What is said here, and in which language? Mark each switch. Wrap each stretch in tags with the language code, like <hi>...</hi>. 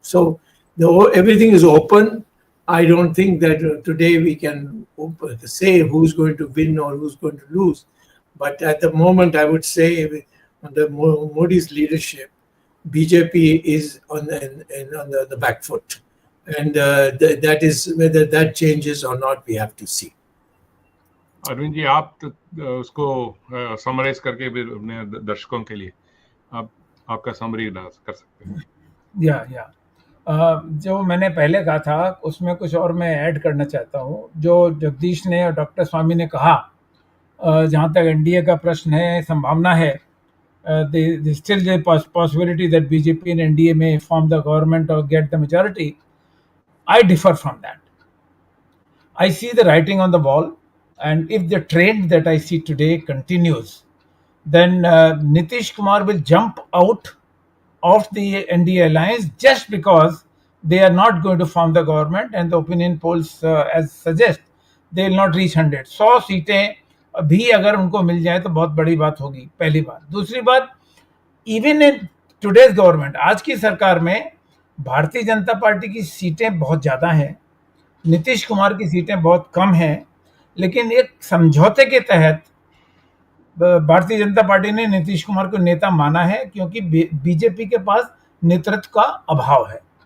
<en>So everything is open. I don't think that today we can say who's going to win or who's going to lose. But at the moment, I would say under Modi's leadership, BJP is on the back foot. And that is whether that changes or not, we have to see.</en> <hi>Arvind ji, आप उसको summarise करके भी अपने दर्शकों के लिए आपका summary कर सकते हैं. या जो मैंने पहले कहा था उसमें कुछ और मैं ऐड करना चाहता हूँ. जो जगदीश ने और डॉक्टर स्वामी ने कहा, जहाँ तक एनडीए का प्रश्न है, संभावना है,</hi> <en>still the possibility that BJP and NDA may form the government or get the majority. I differ from that. I see the writing on the wall, and if the trend that I see today continues, then Nitish Kumar will jump out of the NDA alliance just because they are not going to form the government, and the opinion polls as suggest they will not reach 100.</en> <hi>100 सीटें भी अगर उनको मिल जाए तो बहुत बड़ी बात होगी, पहली बात. दूसरी बात,</hi> <en>even in today's government,</en> <hi>आज की सरकार में भारतीय जनता पार्टी की सीटें बहुत ज़्यादा हैं, नीतीश कुमार की सीटें बहुत कम हैं, लेकिन एक समझौते के तहत भारतीय जनता पार्टी ने नीतीश कुमार को नेता माना है, क्योंकि बीजेपी के पास नेतृत्व का अभाव है.</hi>